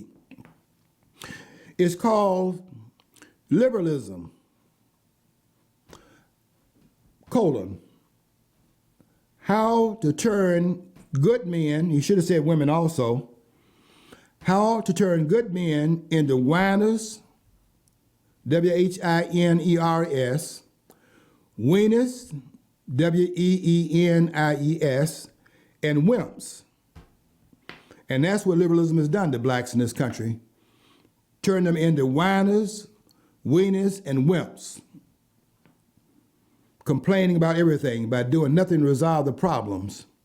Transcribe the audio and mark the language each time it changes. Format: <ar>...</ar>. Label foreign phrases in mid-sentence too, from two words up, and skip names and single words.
<en>It's called Liberalism, How to Turn Good Men, he should have said women also, how to turn good men into whiners, W-H-I-N-E-R-S, weenies, W-E-E-N-I-E-S, and wimps. And that's what liberalism has done to blacks in this country. Turn them into whiners, weenies, and wimps. Complaining about everything, by doing nothing to resolve the problems.</en>